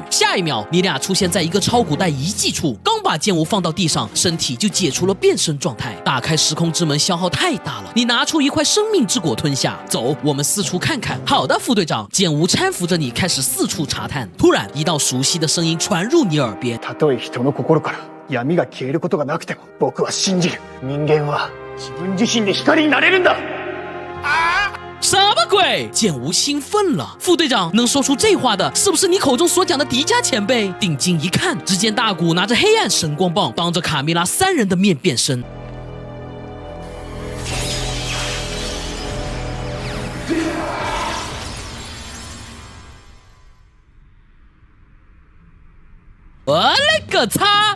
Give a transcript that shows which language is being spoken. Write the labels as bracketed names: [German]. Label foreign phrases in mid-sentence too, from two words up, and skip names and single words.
[Chinese] 下一秒，你俩出现在一个超古代遗迹处，刚把剑舞放到地上，身体就解除了变身状态。打开时空之门消耗太大了，你拿出一块生命之果吞下。走，我们四处看看。好的，副队长。剑舞搀扶着你开始四处查探。突然，一道熟悉的声音传入你耳边。 [Japanese] たとえ人の心から闇が消えることがなくても、僕は信じる。人間は自分自身で光になれるんだ。 [Chinese] 鬼？剑无兴奋了。副队长，能说出这话的，是不是你口中所讲的迪迦前辈？定睛一看，只见大古拿着黑暗神光棒，当着卡米拉3人的面变身。我勒个擦！